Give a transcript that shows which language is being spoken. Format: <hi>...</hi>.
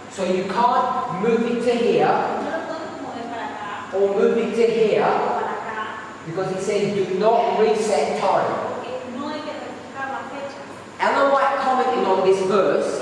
<en>So you can't move it to here</en> <es>No lo podemos</es> <en>or move it to here,</en> <es>o para acá,</es> <en>because it says do not reset time.</en> <es>porque no hay que reflejar las fechas.</es> <en>Ellen White commenting on this verse</en>